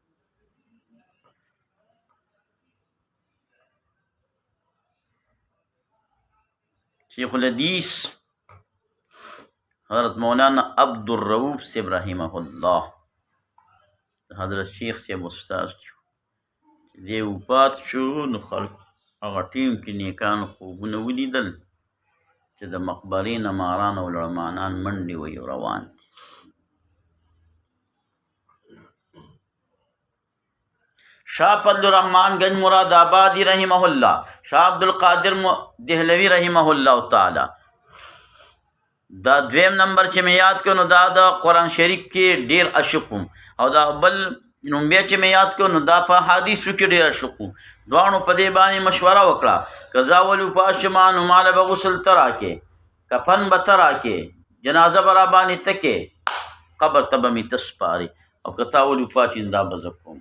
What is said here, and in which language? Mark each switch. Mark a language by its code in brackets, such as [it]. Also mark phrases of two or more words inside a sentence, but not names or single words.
[ps] شیخ الحدیث حضرت مولانا عبدالرؤوف صاحب [ar] رحمه الله [ps] حضرت شیخ صاحب استاد دی وفات شو نو خلق هغه ټیم کې نیکان خوبونه ولیدل چې د مقبرې نه ماران او لړمانان منډې وي روان دي. شاہ فضل الرحمن گنج مراد آبادی [ar] رحمہ اللہ، [ps] شاہ عبدالقادر دہلوی [ar] رحمہ اللہ تعالی [ps] دا دویم نمبر چې مې یاد کړو نو دا د قرآن شریف کې ډیر عاشقم او دا بل نوم بیا چې مې یاد کړو نو دا په حدیثو کې ډیر عاشقم. دواړو په دې باندې مشوره وکړه که زه ولو پاشما نو ماله به غسل ته راکې کفن به ته راکې جنازه به را باندې تکې قبر ته به مې ته سپارې او که تا ولو پاشې دا به زه کوم.